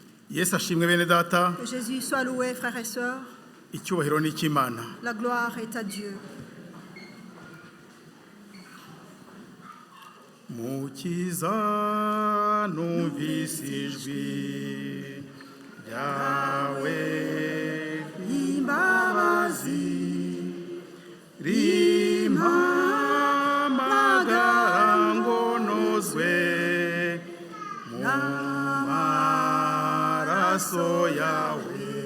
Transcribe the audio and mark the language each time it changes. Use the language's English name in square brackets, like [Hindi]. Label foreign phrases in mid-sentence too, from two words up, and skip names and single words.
[Kinyarwanda] Yesu ashimwe bene data. [French] Que Jésus soit loué, frères et sœurs. [Kinyarwanda] Icyubahiro ni icy'Imana. [French] La gloire est à Dieu. [Kinyarwanda] Mukiza numvise ijwi ryawe Imbabazi rimpamagara ngo nozwe mu maraso yawe.